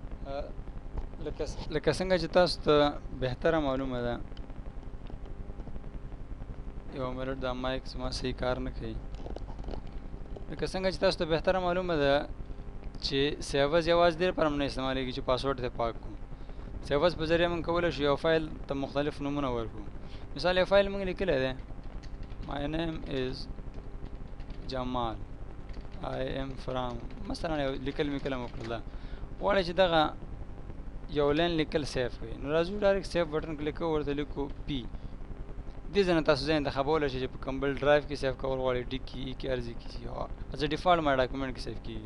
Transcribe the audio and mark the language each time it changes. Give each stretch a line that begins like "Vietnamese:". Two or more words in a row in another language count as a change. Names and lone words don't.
Pashto: لکه څنګه چې تاسو ته بهتره معلومه ده، یو منټ دا مایک زما صحیح کار نه کوي. لکه څنګه چې تاسو ته بهتره معلومه ده چې سیوز یوازې دې لپاره نه استعمالېږي چې پاسورډ ته پاک کړو. سیوز په ذریعه موږ کولی شو یو فایل ته مختلف نومونه ورکړو. مثال یو فایل موږ لیکلی دی
English: my name is
Pashto: جمال
English: I am from
Pashto: مثلا یو لیکل مې کله وکړل غواړی چې دغه یو لین لیکل سیف کړئ، نو راځو ډایرکټ
English: save button
Pashto: کلیک کوو، ورته لیکو پی. دې ځای نه تاسو ځای انتخابولی شئ چې په کوم بل ډرایو کې سیف کول غواړئ، ډي کې ای کې ارزي کې
English: as default my document
Pashto: کې سیف کېږي.